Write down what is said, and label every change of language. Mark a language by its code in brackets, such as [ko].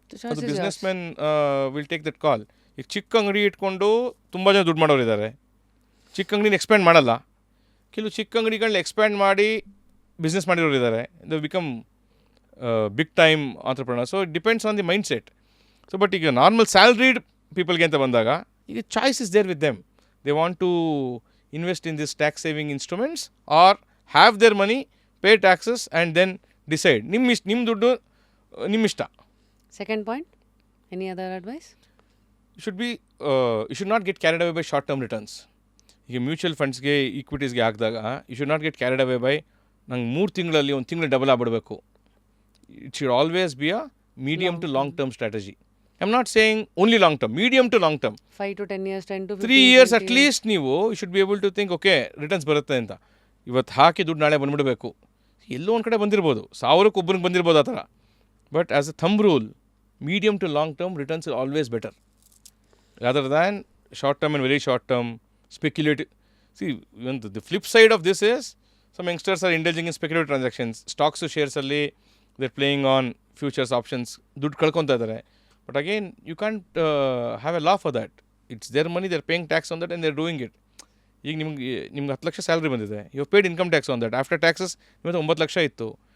[kn] ಅದು [en] Businessmen will take that call. [kn] ಈಗ ಚಿಕ್ಕ ಅಂಗಡಿ ಇಟ್ಕೊಂಡು ತುಂಬ ಜನ ದುಡ್ಡು ಮಾಡೋರು ಇದ್ದಾರೆ, ಚಿಕ್ಕ ಅಂಗಡಿನ ಎಕ್ಸ್ಪ್ಯಾಂಡ್ ಮಾಡಲ್ಲ. ಕೆಲವು ಚಿಕ್ಕ ಅಂಗಡಿಗಳನ್ನ ಎಕ್ಸ್ಪ್ಯಾಂಡ್ ಮಾಡಿ ಬಿಸ್ನೆಸ್ ಮಾಡಿರೋರು ಇದ್ದಾರೆ, [en] They become big time entrepreneur. So it depends on the mindset. So but ಈಗ normal salaried ಪೀಪಲ್ಗೆ ಅಂತ ಬಂದಾಗ, ಈಗ choice is there with them. They want to invest in this tax saving instruments or have their money, pay taxes and then decide. [kn] ನಿಮ್ಮ ದುಡ್ಡು ನಿಮ್ಮ ಇಷ್ಟ. [en] Second point, any other advice? You should not get carried away by short term returns. [kn] ಈಗ mutual ಫಂಡ್ಸ್ಗೆ, ಈಕ್ವಿಟೀಸ್ಗೆ ಹಾಕಿದಾಗ [en] you should not get carried away by [kn] ನಂಗೆ 3 ತಿಂಗಳಲ್ಲಿ 1 ತಿಂಗಳು double ಆಗ್ಬಿಡಬೇಕು. [en] It should always be a medium to long term strategy. I am not saying only long term, medium to long term, 5 to 10 years, 10 to 15 3 years at least. [kn] ನೀವು [en] you should be able to think, [kn] okay returns ಬರುತ್ತೆ ಅಂತ. ಇವತ್ತು ಹಾಕಿ ದುಡ್ಡು ನಾಳೆ ಬಂದುಬಿಡಬೇಕು. ಎಲ್ಲೋ ಒಂದು ಕಡೆ ಬಂದಿರ್ಬೋದು, 1000ಕ್ಕೆ ಒಬ್ಬರಿಗೆ ಬಂದಿರ್ಬೋದು ಆ ಥರ. [en] But as a thumb rule, medium to long term returns is always better rather than short term and very short term speculative. See, the flip side of this is some youngsters are indulging in speculative transactions. [kn] Stocks ಶೇರ್ಸಲ್ಲಿ [en] they're playing on futures options, [kn] ದುಡ್ಡು ಕಳ್ಕೊತಾ ಇದ್ದಾರೆ. [en] But again, you can't have a law for that. It's their money, they're paying tax on that and they're doing it. [kn] ಈಗ ನಿಮ್ಗೆ 10 lakh salary ಬಂದಿದೆ, [en] You paid income tax on that. [kn] After taxes ಇವತ್ತು 9 ಲಕ್ಷ ಇತ್ತು.